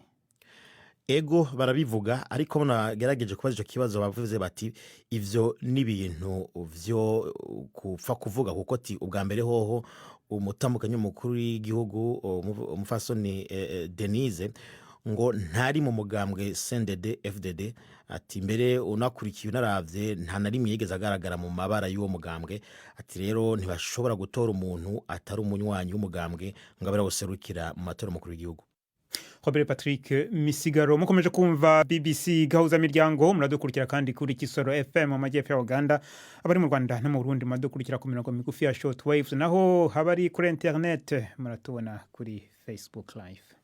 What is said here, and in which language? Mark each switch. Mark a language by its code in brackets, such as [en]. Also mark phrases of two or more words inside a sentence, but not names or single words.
[rn] Ego barabivuga ariko nagerageje kubaza icyo kibazo bavuze bati ivyo n'ibintu vyo kupfa kuvuga kuko ati ubwa mbere hoho umutambukanyi mukuru w'igihugu umufasoni Denise ngo ntari mu mugambwe CNDD FDD ati mbere unakurikiye unaravye nta na rimwe yigeze agaragara mu mabara y'uwo mugambwe ati rero ntibashobora gutora umuntu atari umunywanyi w'umugambwe ngo abera guserukira mu matora mukuru w'igihugu. Robert Patrick Misigaro mukomeje kumva BBC gahuza miryango muradukurikira kandi kuri Kisoro FM mu majyepfo ya Uganda abari mu Rwanda no mu Burundi muradukurikira ku mirongo migufi ya [en] short waves [rn] naho habari kuri internet muratubona kuri Facebook live.